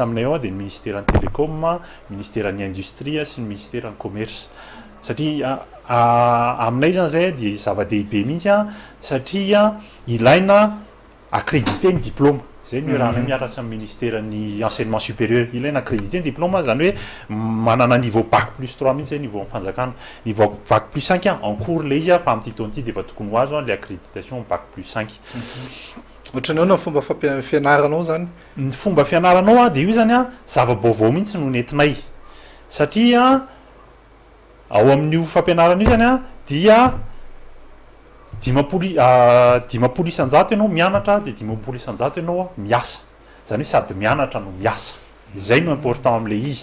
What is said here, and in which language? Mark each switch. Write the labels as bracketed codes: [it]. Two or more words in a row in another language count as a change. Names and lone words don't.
[mg] aminay ao dia ny ministère ny télécom, ministère ny industrie sy ny ministère ny commerce satria aminay zany zay dia zava-dehibe mihitsy a satria ilaina accrédité ny diplôme zay ny raha miarasa amin'ny ministère ny [fr] enseignement supérieur [mg] ilaina accrédité ny diplôme zany hoe manana [fr] niveau bac plus 3 [mg] mihitsy zay niveau amin'ny fanjakana [fr] niveau bac plus 5 en cours [mg] le izy fa amin'ny taonty dia efa tokony ho azo le [fr] accréditation bac plus 5. [mg] Ohatranao na fomba fianaranao zany? Ny fomba fianaranao a dia io zany a zava-baovao mihitsy no nentinay satria ao amin'io fampianarana io zany a dia 500 isan-jato ianao mianatra dia 500 isan-jato ianao miasa zany hoe sady mianatra no miasa zay no important amin'le izy